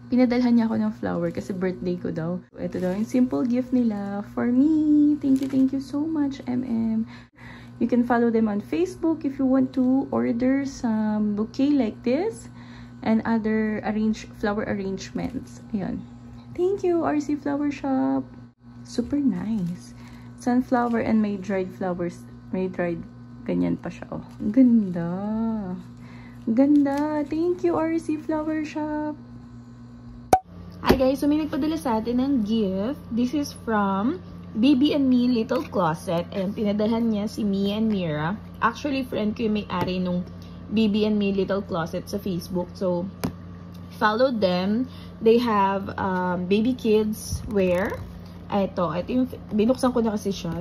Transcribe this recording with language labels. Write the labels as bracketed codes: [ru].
[tl] Pinadalhan niya ako ng flower kasi birthday ko daw. Ito daw yung simple gift nila for me. [en] Thank you so much, MM. You can follow them on Facebook if you want to order some bouquet like this and other flower arrangements. Ayan. Thank you, RC Flower Shop. Super nice. Sunflower and may dried flowers. [tl] May dried, ganyan pa siya. Oh. Ganda. Ganda. [en] Thank you, RC Flower Shop. [tl] Hi guys, so may nagpadala sa atin ng gift. [en] This is from Baby and Me Little Closet. [tl] And pinadalhan niya si Mia and Mira. Actually, friend ko yung may-ari nung Baby and Me Little Closet sa Facebook. [en] So, follow them. They have baby kids wear. [tl] Ito yung, binuksan ko na kasi siya.